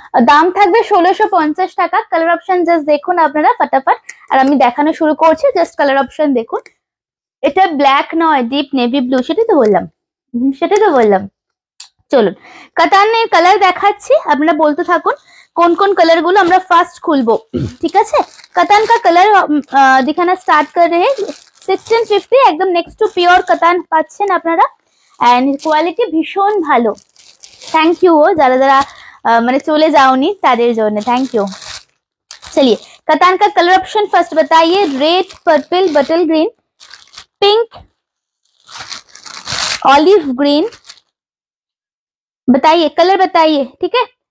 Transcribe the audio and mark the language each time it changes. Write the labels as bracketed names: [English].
[Bangla] দাম থাকবে 1650 টাকা। কালার অপশন জাস্ট দেখুন আপনারা ফটাফট, আর আমি দেখানো শুরু করছি, জাস্ট কালার অপশন দেখুন। এটা ব্ল্যাক নয়, ডিপ নেভি ব্লু, সেটাই তো বললাম, সেটাই তো বললাম। চলুন কাতানের কালার দেখাচ্ছি, আপনারা বলতে থাকুন কোন কোন কালার গুলো আমরা ফার্স্ট খুলবো, ঠিক আছে? [Hindi] कतान का कलर दिखाना स्टार्ट कर रहे हैं। [Bangla] 1650 একদম নেক্সট টু পিওর কাতান পাচ্ছেন আপনারা, এন্ড কোয়ালিটি ভীষণ ভালো। থ্যাংক ইউ যারা যারা মানে চলে যাওনি তাদের জন্য থ্যাংক ইউ। [Hindi] चलिए कतान का कलर ऑप्शन फर्स्ट बताइए। रेड, पर्पल, बटल ग्रीन, पिंक, ऑलिव ग्रीन, बताइए कलर बताइए, ठीक है?